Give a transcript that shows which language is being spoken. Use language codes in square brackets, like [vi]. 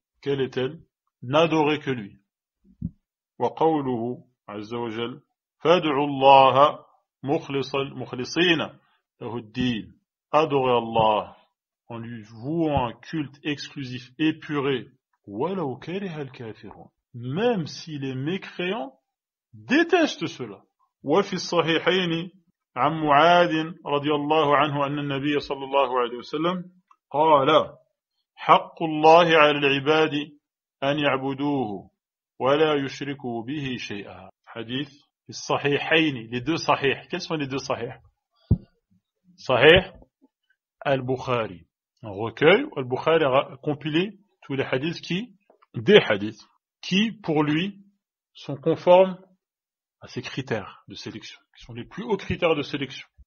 [fr] Quelle est-elle? N'adorer que lui. [ar] Wa qawluhu azza wa jal, fad'u Allah mukhlisina lahu ad-din. [fr] Adorer Allah en lui vouant un culte exclusif épuré. [ar] Walau kariha al-kafirun. [fr] Même si les mécréants détestent cela. [ar] Wa fi as-sahihayn عن معاذ رضي الله عنه أن النبي صلى الله عليه وسلم قال حق الله على العباد أن يعبدوه ولا يشركوا به شيئا. حديث في الصحيحين, [fr] les deux sahih. Quels sont les deux sahih? Sahih al-Bukhari, un recueil où al-Bukhari a compilé tous les hadiths des hadiths qui pour lui sont conformes à ces critères de sélection, qui sont les plus hauts critères de sélection.